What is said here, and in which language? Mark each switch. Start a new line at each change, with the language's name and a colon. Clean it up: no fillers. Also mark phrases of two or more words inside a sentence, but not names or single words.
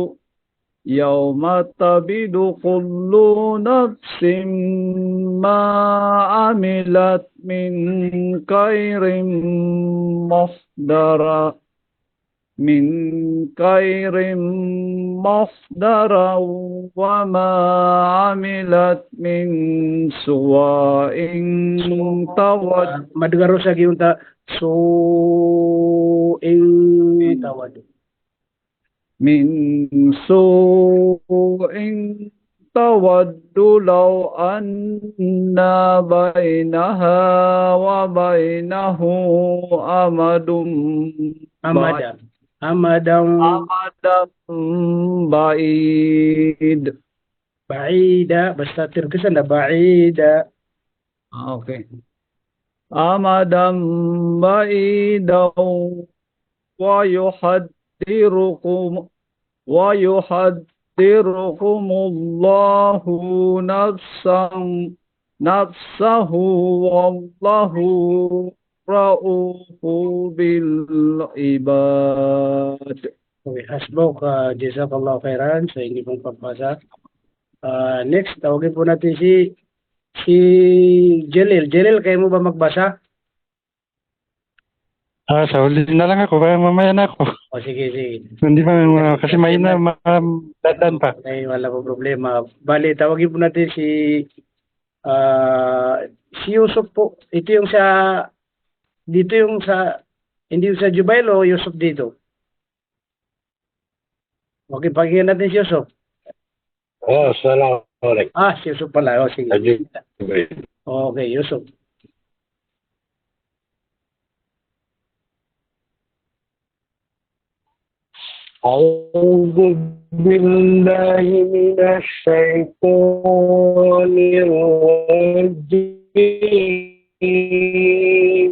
Arabic: كل نفس ما عملت من خير مصدرا وما عملت من سوء تود
Filipino: Madugaro sa giyunta. So, tawad.
Arabic: من سوء تود لو أن بينها وبينه أمد Amadan. Amadang بعيد. ba'ida.
Filipino: Basta tirkisan na ba'ida. Okay.
Arabic: أمدا بعيدا ويحذركم الله نفسه والله رؤوف بالعباد.
Filipino: Okay, hasbok,
Arabic: جزاك الله خيرا
Filipino: sa inyo pong pagbasa. Next, tawagin po natin si Jelil. Jelil, kayo mo ba magbasa? Sa huli na lang ako, kaya mamaya na ako. O sige, sige. Hindi pa, kasi may na dadan pa. Okay, wala po problema. Bali, tawagin po natin si Yusuf po. Ito yung dito yung hindi yung sa Jubail o Yusuf dito? Okay, pakinggan natin si Yusuf. Assalamualaikum. Si Yusuf pala. O, sige. Okay, Yusuf.
Arabic: أعوذ بالله من الشيطان الرجيم.